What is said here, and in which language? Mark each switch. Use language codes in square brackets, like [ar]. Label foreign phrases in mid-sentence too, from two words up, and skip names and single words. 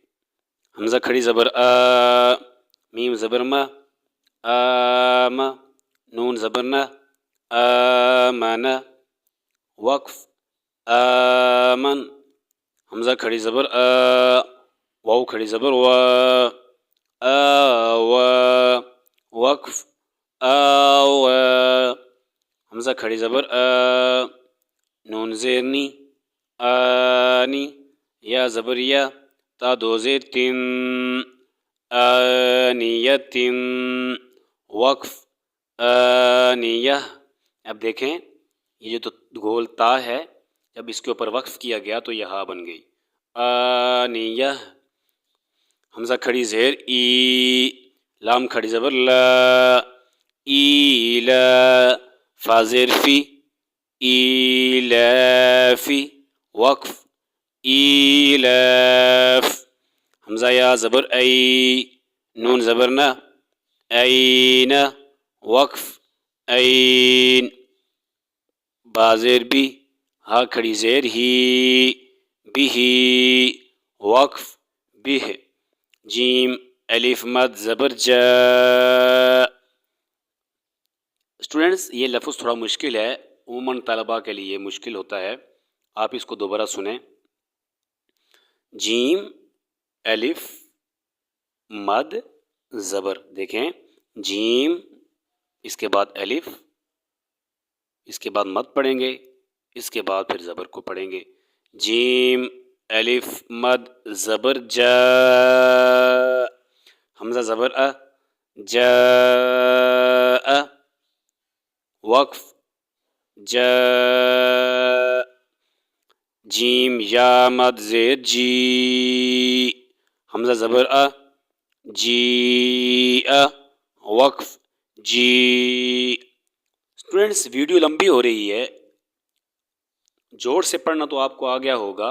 [ur] حمزہ کھڑی زبر آ، میم زبر ما، آم، نون زبر نا، آمن، وقف آمن۔ حمزہ کھڑی زبر آ، واو کھڑی زبر وا، آوا، وقف آوا۔ حمزہ کھڑی زبر آ، نون زیر نی، آنی، یا زبر یا، تا دو زیر تن، آنیتن، وقف آنیہ۔ اب دیکھیں یہ جو گول تا ہے جب اس کے اوپر وقف کیا گیا تو یہ ہا بن گئی، آنیہ۔ حمزہ کھڑی زیر ای، لام کھڑی زبر لا، ایلا، فا زیر فی، ایلافی، وقف ایلاف۔ حمزہ یا زبر ای، نون زبر نا، این، وقف این۔ با زیر بی، ہا کھڑی زیر ہی، بھی، وقف بہ۔ جیم الف مد زبر جا۔ اسٹوڈنٹس، یہ لفظ تھوڑا مشکل ہے، عموماً طلباء کے لیے مشکل ہوتا ہے، آپ اس کو دوبارہ سنیں۔ جیم الف مد زبر، دیکھیں جیم، اس کے بعد الف، اس کے بعد مد پڑھیں گے، اس کے بعد پھر زبر کو پڑھیں گے۔ جیم الف مد زبر جا، حمزہ زبر ا، جاء، وقف جاء۔ جیم یا مد زیر جی، حمزہ زبر ا، جی، وقف جی۔ اسٹوڈنٹس، ویڈیو لمبی ہو رہی ہے، جوڑ سے پڑھنا تو آپ کو آ گیا ہوگا۔